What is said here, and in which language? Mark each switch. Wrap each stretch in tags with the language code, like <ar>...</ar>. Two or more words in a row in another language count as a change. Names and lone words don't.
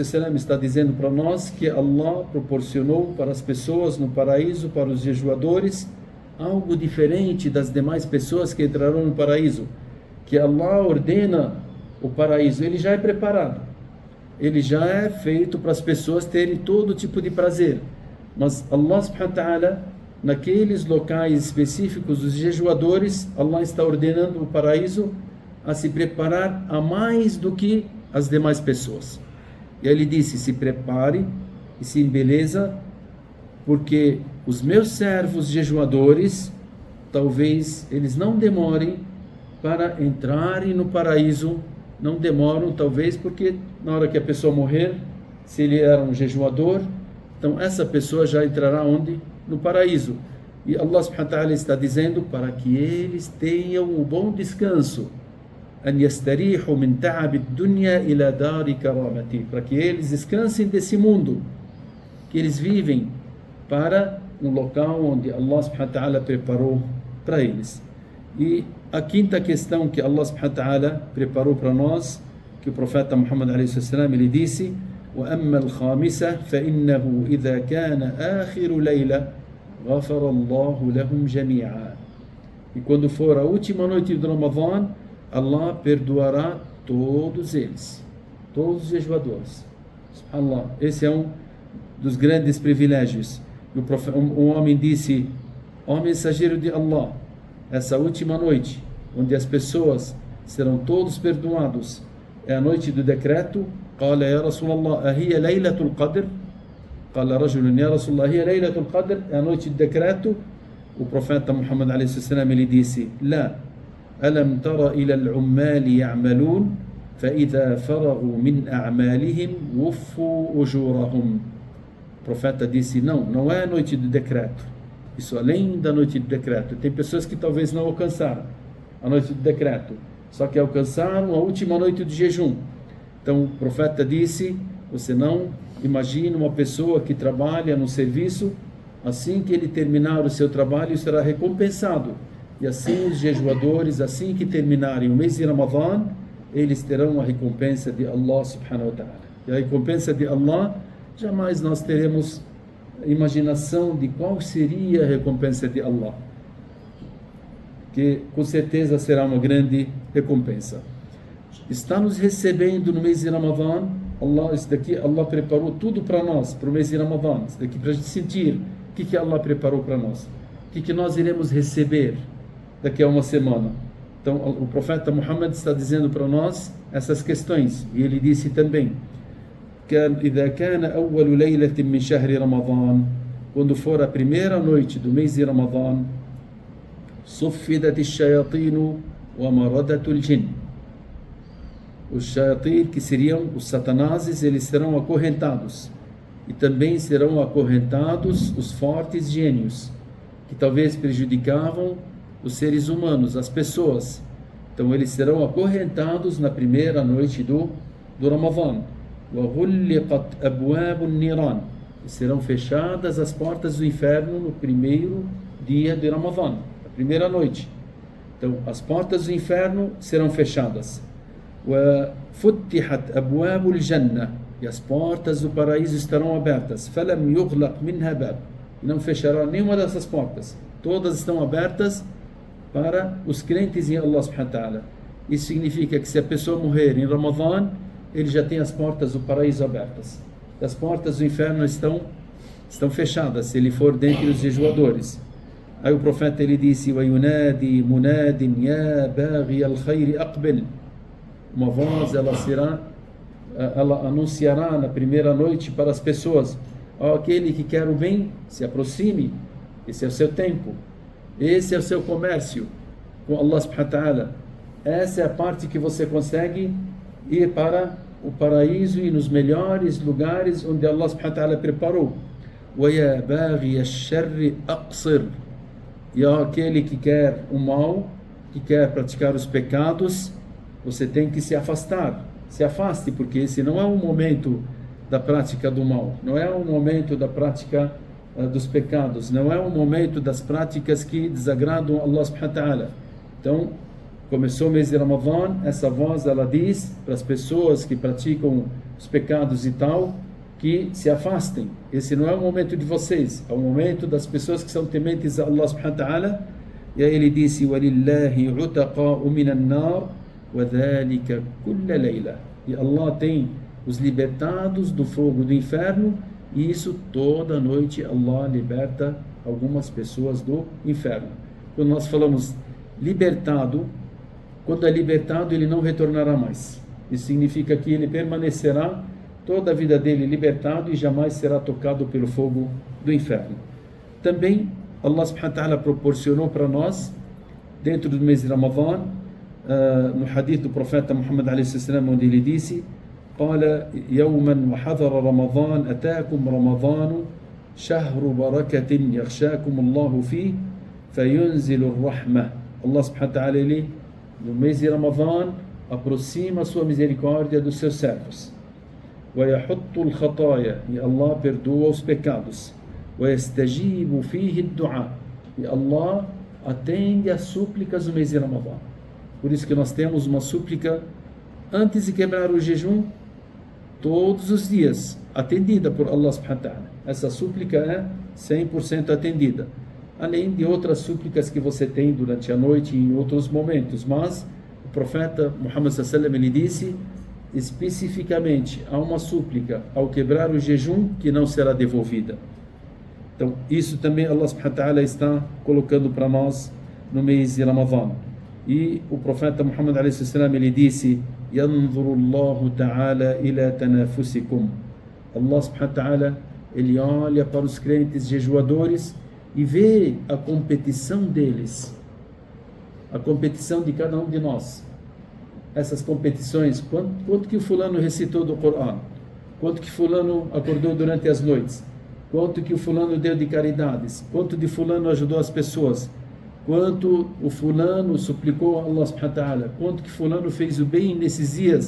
<pt>está dizendo para nós, que Allah proporcionou para as pessoas no paraíso, para os jejuadores, algo diferente das demais pessoas que entrarão no paraíso. Que Allah ordena o paraíso, ele já é preparado. Ele já é feito para as pessoas terem todo tipo de prazer.</pt> <ar>Mas الله سبحانه وتعالى,</ar> <pt>naqueles locais específicos dos jejuadores, Allah está ordenando o paraíso a se preparar a mais do que as demais pessoas. E ele disse: se prepare e se embeleza, porque os meus servos jejuadores, talvez eles não demorem para entrarem no paraíso. Não demoram, talvez, porque na hora que a pessoa morrer, se ele era um jejuador, então essa pessoa já entrará onde? No paraíso. E</pt> <ar>الله سبحانه وتعالى</ar> <pt>está dizendo para que eles tenham um bom descanso.</pt> <ar>أن يستريحوا من تعب الدنيا إلى دار كرامتي,</ar> <pt>para que eles descansem desse mundo que eles vivem para um local onde</pt> <ar>الله سبحانه وتعالى</ar> <pt>preparou para eles. E a quinta questão que</pt> <ar>الله سبحانه وتعالى</ar> <pt>preparou para nós, que o profeta Muhammad a.s. ele disse:</pt> <ar>وَأَمَّا الْخَامِسَةِ فَإِنَّهُ إِذَا كَانَ آخِرُ لَيْلَةٍ غَفَرَ اللَّهُ لَهُمْ جَمِيعًا.</ar> <pt>E quando for a última noite do Ramadã, Allah perdoará todos eles, todos os jejuadores. SubhanAllah, esse é um dos grandes privilégios. Um homem disse: ó mensageiro de Allah, essa última noite, onde as pessoas serão todos perdoados, é a noite do decreto.</pt> <ar>قال يا رسول الله أهي ليلة القدر؟ قال رجل يا رسول الله هي ليلة القدر؟</ar> <pt>é a noite do decreto. O profeta Muhammad a.s. ele disse:</pt> <ar>لا ألم تر إلى العمال يعملون فإذا فرغوا من أعمالهم وفوا أجورهم.</ar> <pt>O profeta disse: não é a noite do decreto. Isso além da noite do decreto. Tem pessoas que talvez não alcançaram a noite do decreto, só que alcançaram a última noite de jejum. Então o profeta disse: você não imagina uma pessoa que trabalha no serviço, assim que ele terminar o seu trabalho será recompensado. E assim os jejuadores, assim que terminarem o mês de Ramadã, eles terão a recompensa de</pt> <ar>الله سبحانه وتعالى.</ar> <pt>E a recompensa de Allah jamais nós teremos imaginação de qual seria a recompensa de Allah, que com certeza será uma grande recompensa. Está nos recebendo no mês de Ramadã. Allah preparou tudo para nós, para o mês de Ramadã. Isso daqui para a gente sentir o que Allah preparou para nós, o que nós iremos receber daqui a uma semana. Então o profeta Muhammad está dizendo para nós essas questões, e ele disse também:</pt> <ar>إذا كان أول ليلة من شهر رمضان,</ar> <pt>quando for a primeira noite do mês de Ramadã,</pt> <ar>صفدت الشياطين ومردة الجن.</ar> <pt>Os shayatin, que seriam os satanases, eles serão acorrentados, e também serão acorrentados os fortes gênios, que talvez prejudicavam os seres humanos, as pessoas. Então eles serão acorrentados na primeira noite do Ramadã.</pt> <ar>وَغُلِّقَتْ أَبْوَابُ النِّيرَانِ,</ar> <pt>e serão fechadas as portas do inferno no primeiro dia de Ramadã, a primeira noite. Então as portas do inferno serão fechadas.</pt> <ar>وَفُتِّحَتْ أَبْوَابُ الْجَنَّةِ,</ar> <pt>e as portas do paraíso estarão abertas.</pt> <ar>فَلَمْ يُغْلَقْ مِنْهَا بَابٌ,</ar> <pt>e não fechará nenhuma dessas portas. Todas estão abertas para os crentes em</pt> <ar>الله سبحانه وتعالى.</ar> <pt>Isso significa que se a pessoa morrer em Ramadã, ele já tem as portas do paraíso abertas. As portas do inferno estão fechadas, se ele for dentre os jejuadores. Aí o profeta ele disse:</pt> <ar>وَيُنَادِي مُنَادٍ يَا بَاغِيَ الْخَيْرِ أَقْبِلْ.</ar> <pt>Uma voz, ela anunciará na primeira noite para as pessoas: aquele que quer o bem, se aproxime. Esse é o seu tempo, esse é o seu comércio com</pt> <ar>الله سبحانه وتعالى.</ar> <pt>Essa é a parte que você consegue ir para o paraíso e nos melhores lugares onde</pt> <ar>الله سبحانه وتعالى</ar> <pt>preparou.</pt> <ar>وَيَا بَاغِيَ الشَّرِّ أَقْصِرْ.</ar> <pt>E aquele que quer o mal, que quer praticar os pecados, você tem que se afastar. Se afaste, porque esse não é o momento da prática do mal, não é o momento da prática dos pecados, não é o momento das práticas que desagradam</pt> <ar>الله سبحانه وتعالى.</ar> <pt>Então, começou o mês de Ramadã, essa voz ela diz para as pessoas que praticam os pecados e tal, que se afastem. Esse não é o momento de vocês, é o momento das pessoas que são tementes a</pt> <ar>الله سبحانه وتعالى.</ar> <pt>E aí ele disse:</pt> <ar>وَلِلَّهِ عُتَقَاءُ مِنَ النَّارِ وَذَلِكَ كُلَّ لَيْلَةٍ.</ar> <pt>E Allah tem os libertados do fogo do inferno, e isso toda noite Allah liberta algumas pessoas do inferno. Quando nós falamos libertado, quando é libertado ele não retornará mais. Isso significa que ele permanecerá toda a vida dele libertado e jamais será tocado pelo fogo do inferno. Também</pt> <ar>الله سبحانه وتعالى</ar> <pt>proporcionou para nós, dentro do mês de Ramadã, no hadith do profeta Muhammad</pt> <ar>عليه السلام,</ar> <pt>onde ele disse:</pt> <ar>قال يوما وحضر رمضان أتاكم رمضان شهر بركة يغشاكم الله فيه فينزل الرحمة. الله سبحانه وتعالى,</ar> <pt>ele no mês de Ramadã aproxima a sua misericórdia dos seus servos.</pt> <ar>ويحط الخطايا,</ar> <pt>e Allah perdoa os pecados.</pt> <ar>ويستجيب فيه الدعاء,</ar> <pt>e Allah atende as súplicas do mês de Ramadã. Por isso que nós temos uma súplica antes de quebrar o jejum, todos os dias, atendida por</pt> <ar>الله سبحانه وتعالى.</ar> <pt>Essa súplica é 100% atendida, além de outras súplicas que você tem durante a noite e em outros momentos. Mas o profeta Muhammad</pt> <ar>صلى الله عليه وسلم,</ar> <pt>ele disse especificamente: há uma súplica ao quebrar o jejum que não será devolvida. Então isso também</pt> <ar>الله سبحانه وتعالى</ar> <pt>está colocando para nós no mês de Ramadã. E o profeta Muhammad</pt> <ar>عليه السلام,</ar> <pt>ele disse:</pt> <ar>يَنْظُرُ اللَّهُ تَعَالَى إِلَى تَنَافُسِكُمْ. الله سبحانه وتعالى,</ar> <pt>ele olha para os crentes jejuadores e vê a competição deles, a competição de cada um de nós. Essas competições, quanto que o fulano recitou do Corão, quanto que fulano acordou durante as noites, quanto que o fulano deu de caridades, quanto de fulano ajudou as pessoas, quanto o fulano suplicou a</pt> <ar>الله سبحانه وتعالى,</ar> <pt>quanto que fulano fez o bem nesses dias.</pt>